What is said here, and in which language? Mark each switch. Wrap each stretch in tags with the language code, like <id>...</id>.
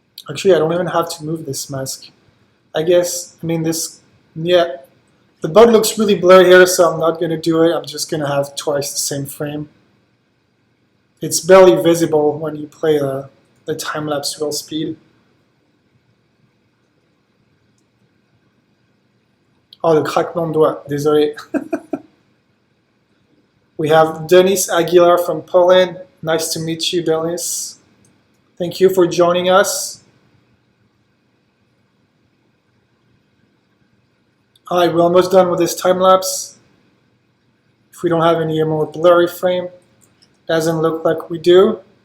<en>Actually, I don't even have to move this mask. I guess, I mean this, yeah. The bug looks really blurry here, so I'm not going to do it. I'm just going to have twice the same frame. It's barely visible when you play the time-lapse real speed.</en> <fr>Oh, le craquement de doigts, désolé.</fr> <en>We have Denis Aguilar from Poland. Nice to meet you, Denis. Thank you for joining us. All right, we're almost done with this time-lapse. If we don't have any more blurry frame, doesn't look like we do.</en>